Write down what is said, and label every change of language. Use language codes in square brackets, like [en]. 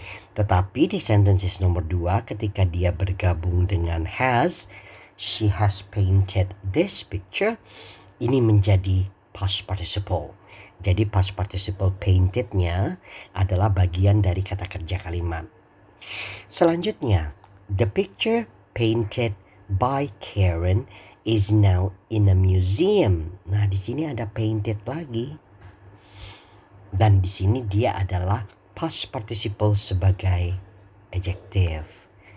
[id] Tetapi di sentences nomor 2 ketika dia bergabung dengan has, [en] she has painted this picture, [id] ini menjadi past participle. Jadi past participle paintednya adalah bagian dari kata kerja kalimat. Selanjutnya, [en] the picture painted by Karen is now in a museum. [id] Nah, di sini ada painted lagi. Dan di sini dia adalah past participle sebagai adjective.